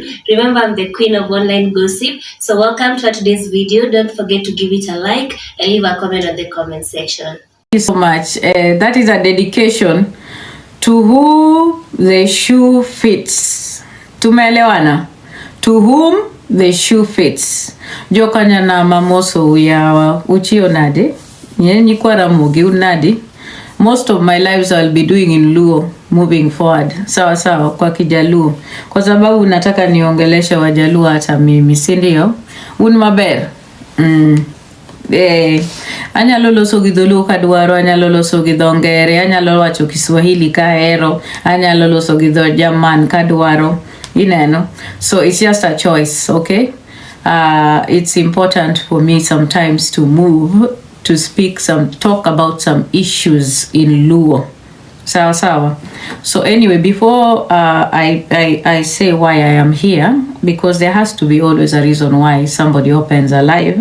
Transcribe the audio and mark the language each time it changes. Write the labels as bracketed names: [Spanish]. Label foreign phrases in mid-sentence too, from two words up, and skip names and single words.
[English] Remember, I'm the queen of online gossip. So welcome to today's video. Don't forget to give it a like and leave a comment on the comment section. Thank you so much. That is a dedication to who the shoe fits. Tumeelewana? To whom the shoe fits. [Luo (Kenya and Tanzania)] Jokanya na mamoso ya uchio nade. Nye kwa ramugi unadi. [English] Most of my lives I'll be doing in Luo moving forward. [Swahili] Sawa kwa Kijaluo. Kwa sababu nataka niongeleshe Wajaluo hata mimi, si ndio? [Luo (Kenya and Tanzania)] Unmaber. Anyalo loso gi dholuo kadwaro, anyalo loso gi dho ngere, anyalo wacho Kiswahili kahero, anyalo loso gi dho German kadwaro, ineno. [English] So it's just a choice, okay? It's important for me sometimes to move, to talk about some issues in Luo. [Swahili] Sawa. [English] So anyway, before I say why I am here, because there has to be always a reason why somebody opens a live.